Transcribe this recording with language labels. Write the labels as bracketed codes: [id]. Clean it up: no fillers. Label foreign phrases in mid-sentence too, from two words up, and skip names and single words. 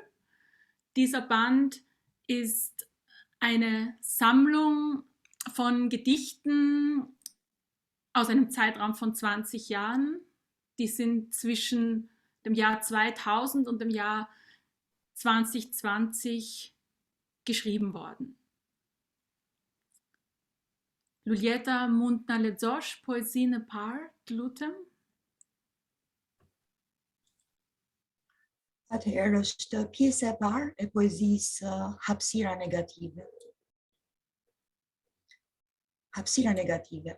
[de] Dieser Band ist eine Sammlung von Gedichten aus einem Zeitraum von 20 Jahren. Die sind zwischen dem Jahr 2000 und dem Jahr 2020 geschrieben worden. [sq] Luljeta mund na lexosh poezine par lutem. Atëherë është pjesa e parë e poezisë Hapësira negative. Hapësira negative.